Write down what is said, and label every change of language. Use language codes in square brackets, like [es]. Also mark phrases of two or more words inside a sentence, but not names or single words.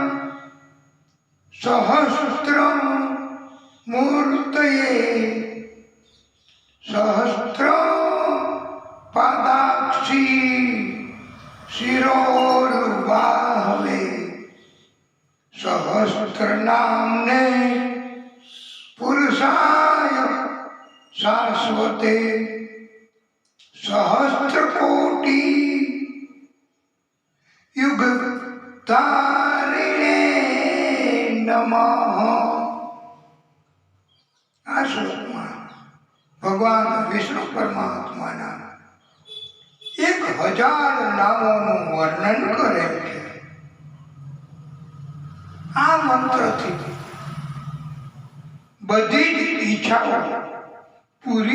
[sa] सहस्रमूर्तये सहस्रपादाक्षी शिरोर्बाहवे सहस्रनाम्ने पुरुषाय शाश्वते सहस्रकोटि युगधारिणे नमः। [gu] આ શ્લોકમાં ભગવાન વિષ્ણુ પરમાત્માના 1000 નામોનું વર્ણન કરેલ છે। આ મંત્રથી બધી જ ઈચ્છાઓ પૂરી